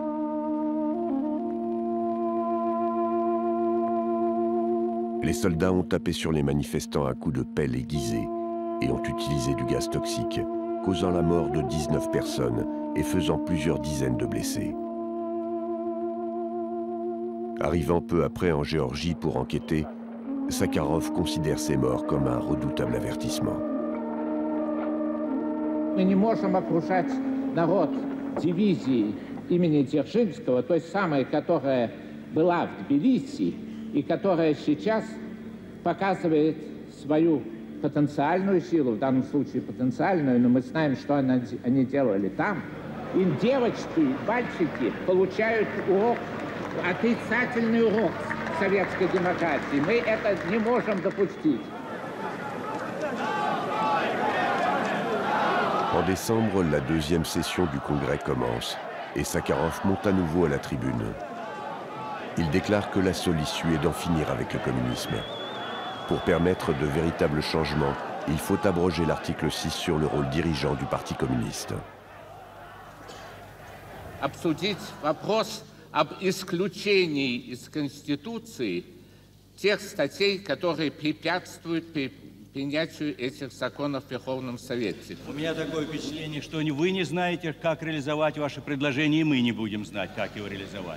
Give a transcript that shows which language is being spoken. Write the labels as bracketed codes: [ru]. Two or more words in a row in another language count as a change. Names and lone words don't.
[fr] Les soldats ont tapé sur les manifestants à coups de pelle aiguisée et ont utilisé du gaz toxique, causant la mort de 19 personnes et faisant plusieurs dizaines de blessés. Arrivant peu après en Géorgie pour enquêter, Sakharov considère ces morts comme un redoutable avertissement. [ru] Мы не можем окружать народ дивизией имени Дзержинского, той самой, которая была в Тбилиси и которая сейчас показывает свою потенциальную силу, в данном случае потенциальную, но мы знаем, что они делали там. И девочки, мальчики получают урок, отрицательный урок советской демократии. Мы это не можем допустить. [fr] En décembre, la deuxième session du Congrès commence et Sakharov monte à nouveau à la tribune. Il déclare que la seule issue est d'en finir avec le communisme. Pour permettre de véritables changements, il faut abroger l'article 6 sur le rôle dirigeant du Parti communiste. [ru] Обсудить вопрос об исключении из Конституции тех статей, которые препятствуют принятию этих законов в Верховном Совете. У меня такое впечатление, что вы не знаете, как реализовать ваши предложения, и мы не будем знать, как его реализовать.